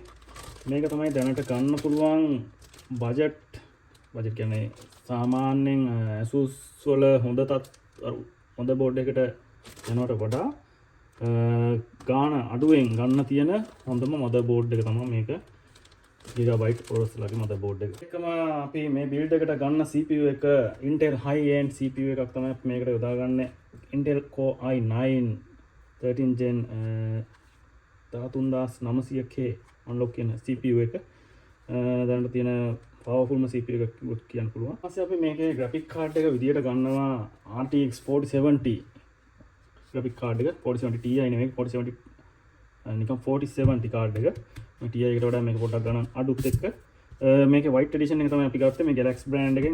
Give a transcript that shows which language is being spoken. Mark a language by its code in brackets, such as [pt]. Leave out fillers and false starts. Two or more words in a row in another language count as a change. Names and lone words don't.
[si] මේක තමයි දැනට ගන්න පුළුවන් budget කියන්නේ සාමාන්‍යයෙන් Asus වල හොඳ board එකකට යනවට වඩා ගාන අඩුවෙන් ගන්න තියෙන හොඳම motherboard එක තමයි මේක. Gigabyte Aorus ලගේ motherboard එක. එකම අපි මේ build එකට ගන්න CPU එක Intel [en] high end CPU [si] එකක් තමයි මේකට යොදාගන්නේ. Intel Core i9 13 gen 13900K unlock කියන CPU එක. දැනට තියෙන powerful CPU එකක් කියන්න පුළුවන්. ඊපස්සේ අපි මේකේ [en] graphic card [si] එක විදියට ගන්නවා [en] RTX 4070 graphic card [si] එක 4070 Ti නෙමෙයි 4070 නිකන් 4070 card එක. මේ TI එකට වඩා මේක පොඩ්ඩක් ගණන් අඩුත් එක්ක මේකේ [en] white edition [si] එක තමයි අපි ගත්තේ මේ Galaxy brand එකෙන්.